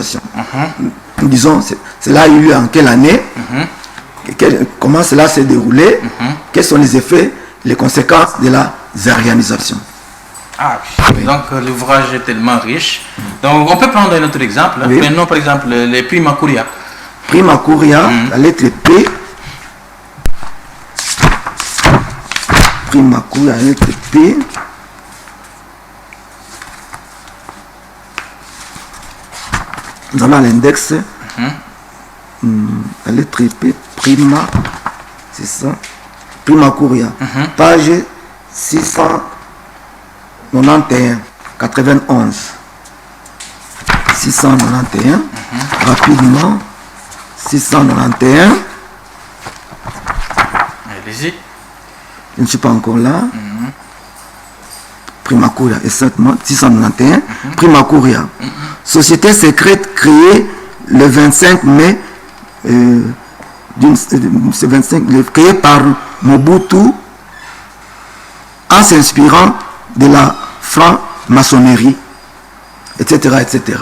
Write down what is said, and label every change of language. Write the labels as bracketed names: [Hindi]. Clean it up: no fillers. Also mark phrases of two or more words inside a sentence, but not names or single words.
[French] Nous disons, cela a eu lieu en quelle année, comment comment cela s'est déroulé, quels sont les effets, les conséquences de la zarianisation. Ah, oui. Donc l'ouvrage est tellement riche. Donc on peut prendre un autre exemple. Oui. Prenons par exemple les Prima Curia. Prima Curia, la lettre P. Prima Curia, la lettre P. Nous avons l'index. La lettre P, Prima, c'est ça. Prima Curia, page 691, 91. 691, rapidement. 691. Allez-y. Je ne suis pas encore là. Prima Curia, exactement. 691. Prima Curia. Société secrète créée le 25 mai. Créée par Mobutu en s'inspirant de la franc-maçonnerie, etc., etc.